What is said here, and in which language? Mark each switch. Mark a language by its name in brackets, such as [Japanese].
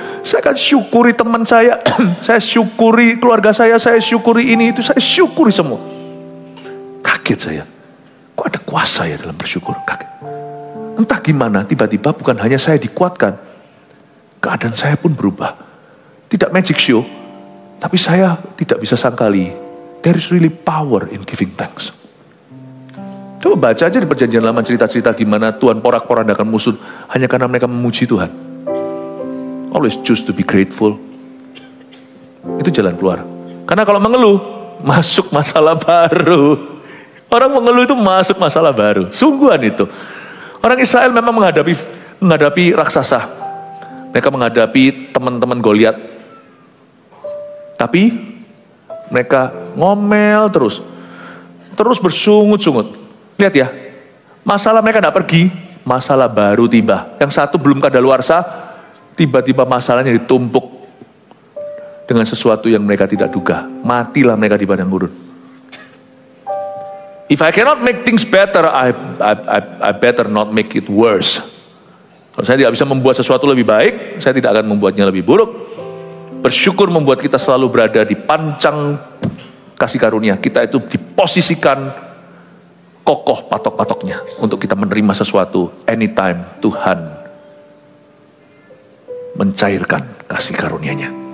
[Indonesian] Saya akan syukuri teman saya, saya syukuri keluarga saya syukuri ini itu, saya syukuri semua. Kaget saya, kok ada kuasa ya dalam bersyukur? Kaget. Entah gimana, tiba-tiba bukan hanya saya dikuatkan, keadaan saya pun berubah. Tidak magic show, tapi saya tidak bisa sangkali. [English] There is really power in giving thanks. [Indonesian] Coba baca aja di perjanjian lama cerita-cerita gimana Tuhan porak-porandakan musuh hanya karena mereka memuji Tuhan. [English] Always choose to be grateful. [Indonesian] Itu jalan keluar. Karena kalau mengeluh, masuk masalah baru. Orang mengeluh itu masuk masalah baru. Sungguhan itu. Orang Israel memang menghadapi raksasa. Mereka menghadapi teman-teman Goliat. Tapi mereka ngomel terus bersungut-sungut. Lihat ya, masalah mereka tidak pergi, masalah baru tiba. Yang satu belum kadaluarsa, tiba-tiba masalahnya ditumpuk dengan sesuatu yang mereka tidak duga. Matilah mereka di padang gurun. [English] If I cannot make things better, I better not make it worse. [Indonesian] Kalau saya tidak bisa membuat sesuatu lebih baik, saya tidak akan membuatnya lebih buruk. Bersyukur membuat kita selalu berada di pancang kasih karunia, kita itu diposisikan kokoh patok-patoknya untuk kita menerima sesuatu. Anytime Tuhan mencairkan kasih karunia-Nya.